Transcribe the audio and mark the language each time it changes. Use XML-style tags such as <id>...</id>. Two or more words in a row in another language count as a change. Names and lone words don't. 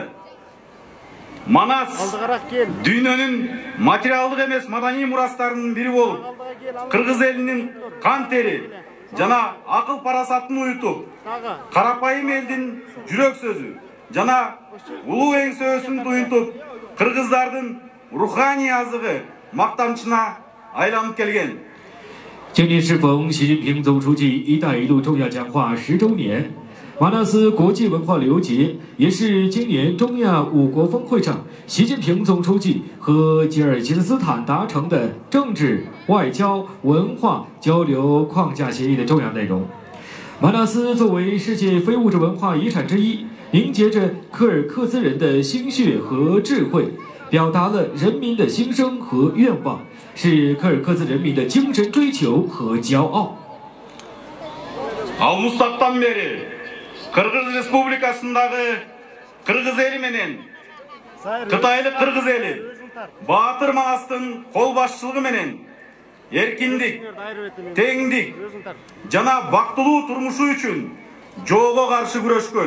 <ky>Манас дүйнөнүн материалдык эмес маданий мурастарынын бири болуп, кыргыз элинин кан тери жана акыл парасатын уютуп, карапайым элдин жүрөк сөзү жана улуу эңсөөсүн туюнтуп, кыргыздардын руханий азыгы мактамчына айланып келген.</ky> <zh>今年适逢习近平总书记“一带一路”重要讲话10周年，马纳斯国际文化旅游节也是今年中亚5国峰会上习近平总书记和吉尔吉斯斯坦达成的政治、外交、文化交流框架协议的重要内容。马纳斯作为世界非物质文化遗产之一，凝结着柯尔克孜人的心血和智慧，表达了人民的心声和愿望，是柯尔克孜人民的精神追求和骄傲。</zh> <ky>Ал мустактан бери Кыргыз Республикасындагы кыргыз эли менен Кытайлык кыргыз эли Баатыр Манастын кол башчылыгы менен эркиндик, теңдик жана бактылуу турмушу үчүн жоого каршы күрөшкөн.</ky>